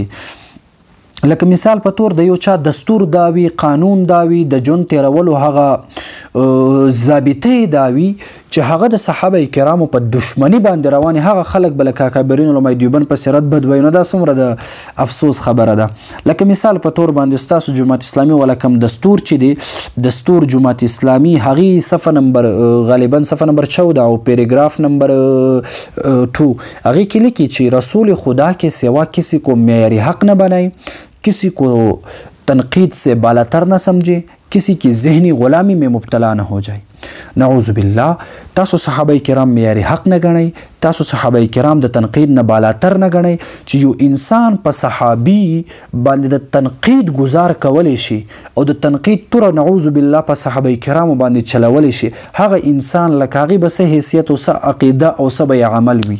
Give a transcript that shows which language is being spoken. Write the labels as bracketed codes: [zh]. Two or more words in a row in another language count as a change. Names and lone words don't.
[ps] لکه مثال په طور د یو چا دستور داوي، قانون داوي، د ژوند تیرولو هغه ضابطې داوي چې هغه د صحابه کرامو په دشمنی باندې رواني، هغه خلک به لکه اکابرین علماء دیوبند په سیرت بد وایي. نو دا څومره د افسوس خبره ده. لکه مثال په طور باندې ستاسو جماعت اسلامي والا کم دستور چې دی، دستور جماعت اسلامي هغې صفحه نمبر غالبا صفحه نمبر 14 او پیراګراف نمبر 2 هغې کې لیکي چې [ur] رسول خدا کے سوا کسی کو معیاری حق نہ بنائے، کسی کو تنقید سے بالاتر نہ سمجھے، کسی کی ذہنی غلامی میں مبتلا نہ ہو جائے. [ar] نعوذ بالله. [ps] تاسو صحابه کرام معیاري حق نه ګڼئ، تاسو صحابه کرام د تنقید نه بالاتر نه ګڼئ چې یو انسان په صحابي باندې د تنقید گزار کولی شي او د تنقید توره [ar] نعوذ بالله [ps] په صحابه کرامو باندې چلولی شي، هغه انسان لکه هغې به څه حیثیت او څه عقیده او څه به عمل وي.